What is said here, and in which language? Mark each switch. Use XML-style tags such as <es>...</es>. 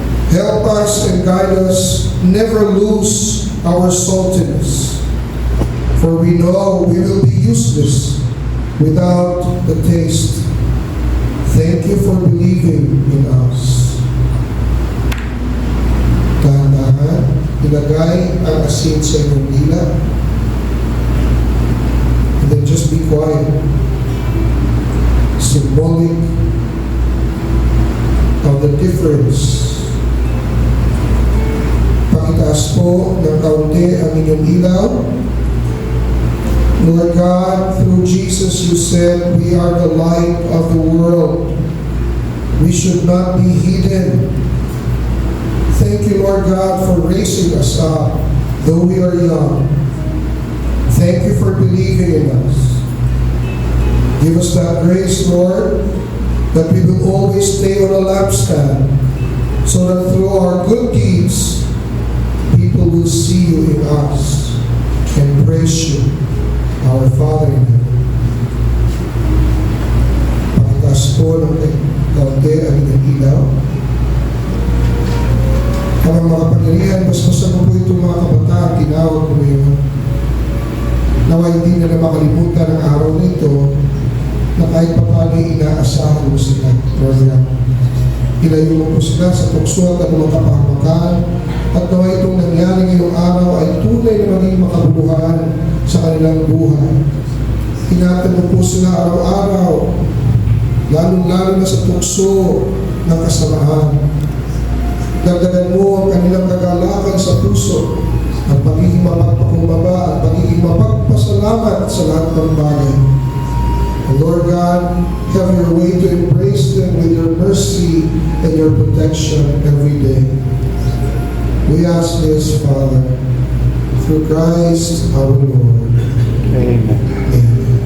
<en>Help us and guide us, never lose our saltiness. For we know we will be useless without the taste. Thank you for believing in us.</en> <tl>Dahan-dahan, ilagay ang asin sa inyong dila.</tl> <en>And then just be quiet. Symbolic of the difference.</en> <tl>Pakitaas po ng kaunti ang inyong ilaw.</tl> <en>Lord God, through Jesus you said we are the light of the world. We should not be hidden. Thank you, Lord God, for raising us up, though we are young. Thank you for believing in us. Give us that grace, Lord, that we will always stay on a lampstand, so that through our good deeds, people will see you in us and praise you, our Father in heaven.</en> <tl>Pakitaas po ng kaunti ang inyong ilaw. Habang makapangyarihan, basbasan mo po itong mga kabataan, tinawag ko ngayon. Nawa hindi na makalimutan ang araw nito na kahit paano inaasahan mo sila. Lord, ilayo mo po sila sa tukso at anumang kapahamakan, at nawa itong nangyari ngayong araw ay tunay na maging makabuluhan sa kanilang buhay. Ingatan mo po sila araw-araw, lalong-lalo na sa tukso ng kasamahan. Dagdagan mo ang kanilang kagalakan sa puso at pagiging mapagpakumbaba at pagiging mapagpasalamat sa lahat ng bagay.</tl> <en>And Lord God, have your way to embrace them with your mercy and your protection every day. We ask this, Father, through Christ our Lord. Amen. Amen.</en>